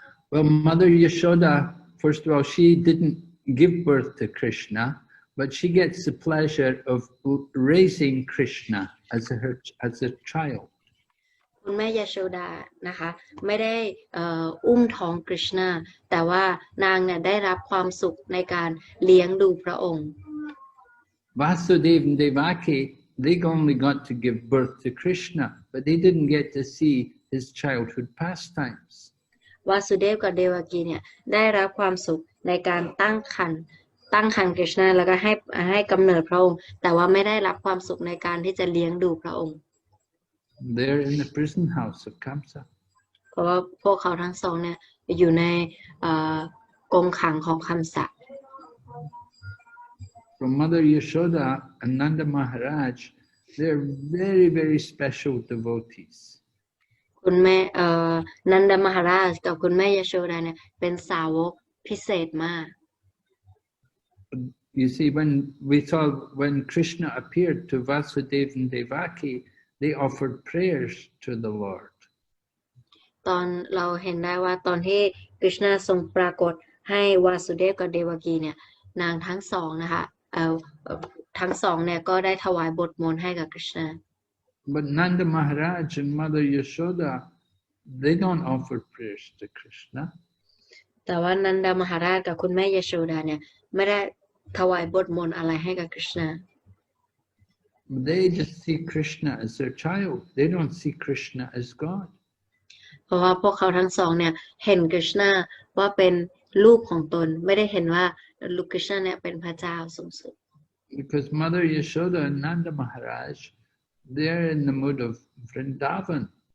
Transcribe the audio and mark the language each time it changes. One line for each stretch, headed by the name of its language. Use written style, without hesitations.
English: Well, Mother Yashoda, first of all, she didn't give birth to Krishna, but she gets the pleasure of raising Krishna as a child.
Thai: คุณแม่ยโชดานะคะไม่ได้อุ้มท้องกฤษณาแต่ว่านางเนี่ยได้รับความสุขในการเลี้ยงดูพระองค์
English: Vasudev and Devaki, they only got to give birth to Krishna, but they didn't get to see his childhood pastimes.
Thai: วาสุเดฟกับเดวกีเนี่ยได้รับความสุขในการตั้งครรภ์กฤษณาแล้วก็ให้กำเนิดพระองค์แต่ว่าไม่ได้รับความสุขในการที่จะเลี้ยงดูพระองค์
English: They're in the prison house of Kamsa.
Thai: เพราะว่าพวกเขาทั้งสองเนี่ยอยู่ในกรงขังของคัมสะ
English: From Mother Yashoda and Nanda Maharaj, they're very, very special devotees.
Thai: คุณแม่นันดมหาราชกับคุณแม่ยโชดาเนี่ยเป็นสาวกพิเศษมาก
English: You see, when Krishna appeared to Vasudeva and Devaki, they offered prayers to the Lord.
Thai: ตอนเราเห็นได้ว่าตอนที่กฤษณาทรงปรากฏให้วาสุเดฟกับเดวกีเนี่ยนางทั้งสองนะคะทั้งสองเนี่ยก็ได้ถวายบทมนต์ให้กับกฤษณา
English: But Nanda Maharaj and Mother Yashoda, they don't offer prayers to Krishna.
Thai: แต่ว่านันดมหาราชกับคุณแม่ยโชดาเนี่ยไม่ได้ถวายบทมนต์อะไรให้กับกฤษณา
English: They just see Krishna as their child. They don't see Krishna as God.
Thai: เพราะว่าพวกเขาทั้งสองเนี่ยเห็นกฤษณาว่าเป็นลูกของตนไม่ได้เห็นว่าลูกกฤษณาเนี่ยเป็นพระเจ้าสูงสุด
English: Because Mother Yashoda and Nanda Maharaj, they're in the mood of Vrindavan.